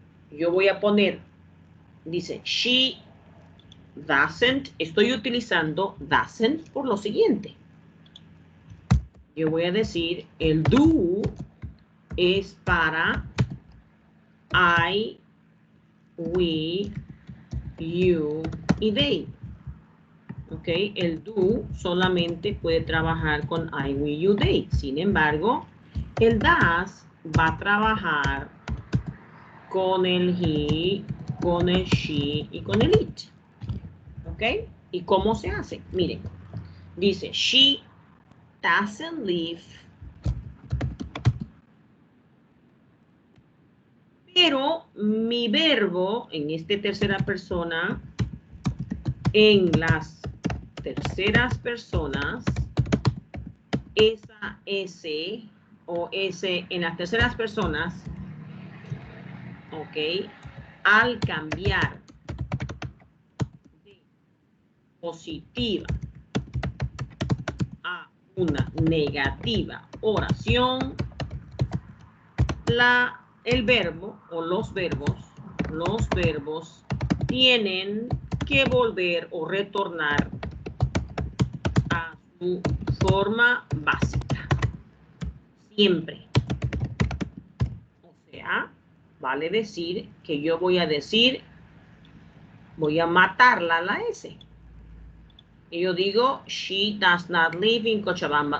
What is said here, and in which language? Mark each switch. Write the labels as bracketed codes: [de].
[es] Yo voy a poner, dice, [en] she doesn't. [es] Estoy utilizando doesn't por lo siguiente. Yo voy a decir, el do es para I, we, you y they. ¿Ok? El do solamente puede trabajar con I, we, you, they. Sin embargo, el does va a trabajar con el he, con el she y con el it. ¿Ok? ¿Y cómo se hace? Miren, dice, [en] she doesn't live. [es] Pero mi verbo en esta tercera persona, en las terceras personas, esa S o S en las terceras personas, ok, al cambiar positiva a una negativa oración, el verbo o los verbos tienen que volver o retornar a su forma básica. Siempre. O sea, vale decir que yo voy a matarla a la S. Y yo digo, [en] she does not live in Cochabamba.